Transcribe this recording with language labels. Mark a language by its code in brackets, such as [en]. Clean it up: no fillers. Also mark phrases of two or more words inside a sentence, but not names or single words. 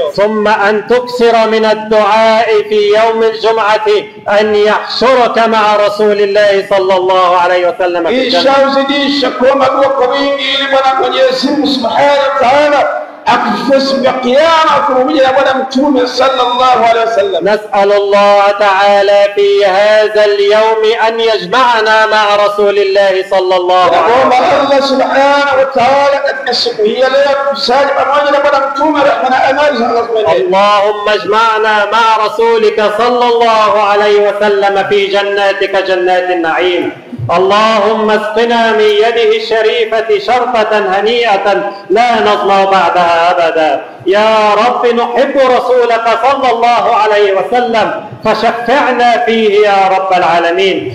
[ar] ثم أن تكثر من الدعاء في يوم الجمعة أن يحشرك مع رسول الله صلى الله عليه وسلم في الجنة. [sw] Kisha uzidishe kuomba dua kwa wingi ili Bwana Mwenyezi Mungu [ar] سبحانه وتعالى [sw] akufufue siku ya Kiyama pamoja na Bwana Mtume [ar] صلى الله عليه وسلم. نسأل الله تعالى في هذا اليوم أن يجمعنا مع رسول الله صلى الله عليه وسلم. الله سبحانه وتعالى [sw] katika siku hii leo tusali pamoja na Bwana Mtume rehma na amani za Allah. [ar] اللهم اجمعنا مع رسولك صلى الله عليه وسلم في جناتك جنات النعيم. اللهم اسقنا من يده الشريفة شربة هنيئة لا نظمأ بعدها أبدا. يا رب نحب رسولك صلى الله عليه وسلم فشفعنا فيه يا رب العالمين.